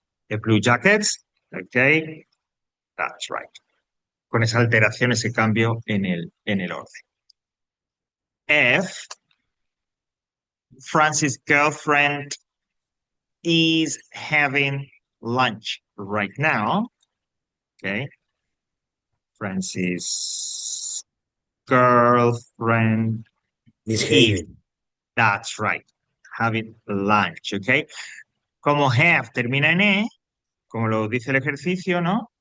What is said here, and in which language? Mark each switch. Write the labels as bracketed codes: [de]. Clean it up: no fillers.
[en] The blue jackets, okay, that's right. [es] Con esa alteración, ese cambio en el orden. [en] F, Francis' girlfriend is having lunch right now. Okay. Francis' girlfriend is, misbehaving? that's right, having lunch. Okay. [es] Como have termina en E, como lo dice el ejercicio, ¿no?